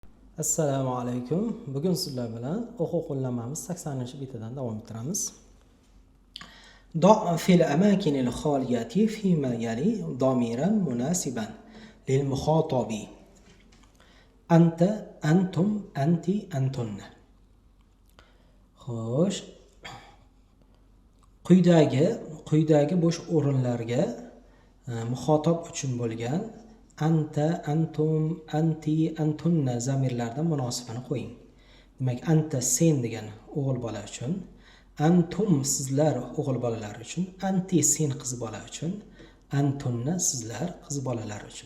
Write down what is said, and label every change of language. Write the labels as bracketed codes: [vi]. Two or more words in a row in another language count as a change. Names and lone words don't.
[uz] Assalomu alaykum. Bugun sizlar bilan o'quv qo'llanmamiz 80-bitidan davom ettiramiz. [ar] ضع في الأماكن الخالية فيما يلي ضميرا مناسبا للمخاطب. أنت، أنتم، أنت، أنتن. [uz] Xo'sh, quyidagi bo'sh o'rinlarga muxotob uchun bo'lgan [ar] أنتَ، أنتم، أنتِ، أنتن [uz] zamirlardan munosibini qo'ying. Demak, anta sen degan o'g'il bola uchun, antum sizlar o'g'il bolalar uchun, anti sen qiz bola uchun, antunna sizlar qiz bolalar uchun.